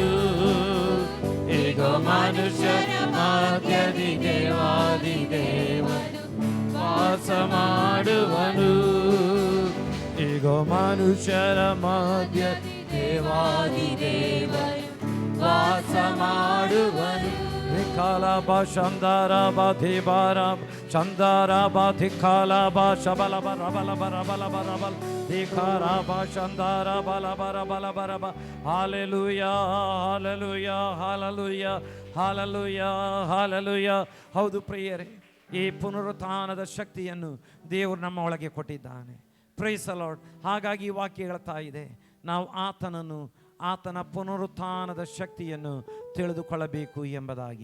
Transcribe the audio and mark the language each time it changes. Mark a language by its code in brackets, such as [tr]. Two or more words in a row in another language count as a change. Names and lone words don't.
[kn] ಈಗೋ ಮನುಷ್ಯರ ಮಧ್ಯದಿ ದೇವಾದಿದೇವನು ವಾಸ ಮಾಡುವನು. ಈಗೋ ಮನುಷ್ಯರ ಮಧ್ಯ ದೇವಾದಿದೇವನು ವಾಸ ಮಾಡುವನು. Vikalaba Shandaraba Dhibarab Shandaraba Dhikalaba Shabalaba Rabalaba Rabalaba Rabal Dhikaraba Shandaraba Labarabala Baraba. Hallelujah, hallelujah, hallelujah, hallelujah, hallelujah. ಹೌದು ಪ್ರಿಯರೇ, ಈ ಪುನರುತ್ಥಾನದ ಶಕ್ತಿಯನ್ನು ದೇವರು ನಮ್ಮ ಒಳಗೆ ಕೊಟ್ಟಿದ್ದಾನೆ. [en] praise the Lord. [kn] ಹಾಗಾಗಿ ಈ ವಾಕ್ಯ ಹೇಳ್ತಾ ಇದೆ, ನಾವು ಆತನ ಪುನರುತ್ಥಾನದ ಶಕ್ತಿಯನ್ನು ತಿಳಿದುಕೊಳ್ಳಬೇಕು ಎಂಬುದಾಗಿ.